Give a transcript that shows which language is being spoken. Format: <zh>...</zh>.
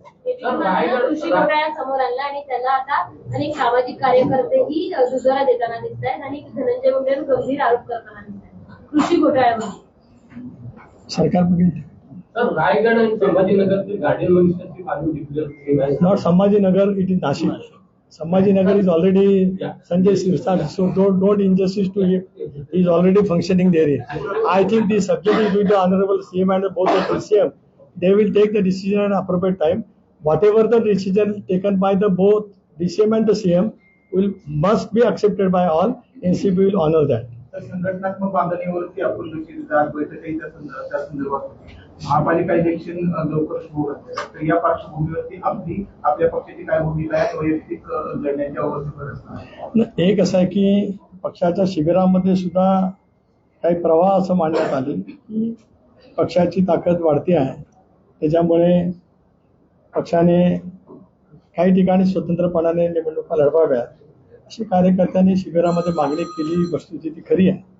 <mr>कृषी घोटाळा समोर आणला आणि त्याला आता अनेक सामाजिक कार्यकर्तेही दुजोरा देताना दिसत आहेत आणि धनंजय मुंडेंवर गंभीर आरोप करताना दिसत आहेत कृषी घोटाळ्यामध्ये. सरकार बघेल. सर, रायगड आणि संभाजीनगरचे गार्डियन मिनिस्टरची पालवी declare</mr> <en>Not Sambhajinagar, it is Nashik. Sambhajinagar is already Sanjay Sirsat, so don't injustice to him. He is already functioning there. I think the subject is with the Honorable CM and both the CM. They will take the decision at appropriate time. Whatever the decision taken by the both DCM and the CM must be accepted by all. NCB will honor that.</en> <mr>संघटनात्मक बांधणीवरती आपण बैठकही त्या संदर्भात होती. महापालिका election लवकर सुरू होते, तर या पार्श्वभूमीवरती आपल्या पक्षाची काय भूमिका आहे वैयक्तिक लढण्याच्या अवस्थेवर? एक असं आहे की पक्षाच्या शिबिरामध्ये सुद्धा काही प्रवाह असं मांडण्यात आले की पक्षाची ताकद वाढती आहे, त्याच्यामुळे पक्षाने काही ठिकाणी स्वतंत्रपणाने निवडणुका लढवाव्या अशी कार्यकर्त्यांनी शिबिरामध्ये मागणी केली. वस्तुस्थिती खरी आहे.</mr>